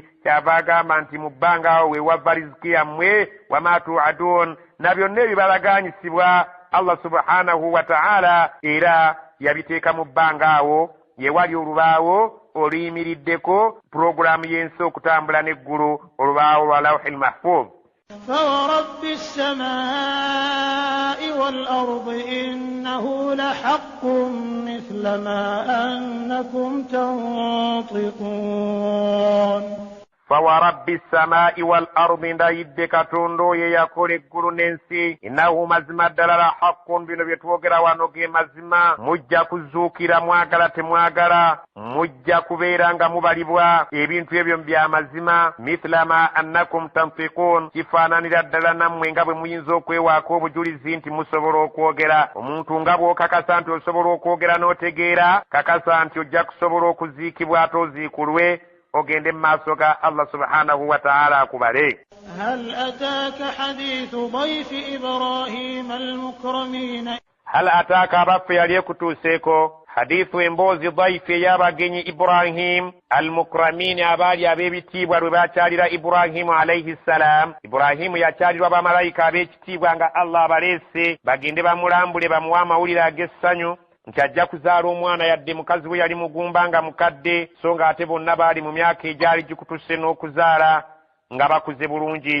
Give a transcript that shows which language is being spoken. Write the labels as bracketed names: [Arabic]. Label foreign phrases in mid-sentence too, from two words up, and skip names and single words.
[Ganda] Kyava agamba nti mu bbanga awo we wava riziki yammwe [Arabic] وما توعدون, [Ganda] na byonna ebibalaganyisibwa Allah [Arabic] سبحانه وتعالى [Ganda] era yabiteeka mu bbanga awo yewali olubaawo oluyimiriddeko puroguramu y'ensi okutambula n'eggulu, olubaawo lwa [Arabic] لوح المحفوظ. فورب السماء والأرض إنه لحق مثل ما أنكم تنطقون. فورب السماء والأرض [Ganda] ndayidde Katonda oyo yakola eggulu n'ensi, innahu mazima ddala [Arabic] لحق, [Ganda] bino bye twogera wano ge mazima. Mujja kuzuukira mwagala temwagala, mujja kubeera nga mubalibwa, ebintu ebyo bya mazima. [Arabic] مثل ما أنكم تنطقون, [Ganda] kifaananira ddala nammwe nga bwe muyinza okwewaako obujulizi nti musobola okwogera. Omuntu nga bw'okakasa nti osobola okwogera n'otegeera, kakasa nti ojja kusobola okuziikibwa ate oziikulwe ogende mu maaso ga Allah [Arabic] سبحانه وتعالى [Ganda] akubale. [Arabic] هل أتاك حديث ضيف إبراهيم المكرمين. هل أتاك [Ganda] abaffe yali ekutuuseeko hadithu emboozi dhaifu ey'abagenyi [Arabic] إبراهيم المكرمين, [Ganda] abaali ab'ebitiibwa lwe baakyalira Ibrahimu [Arabic] عليه السلام. [Ganda] Ibrahimu yakyalirwa bamalayika ab'ekitiibwa nga Allah abaleese bagende bamulambule bamuwe amawulire ag'essanyu nti ajja kuzaala omwana, yadde mukazi we yali mugumba nga mukadde, so nga ate bonna baali mu myaka egyali gikutuse n'okuzaala nga bakuze bulungi.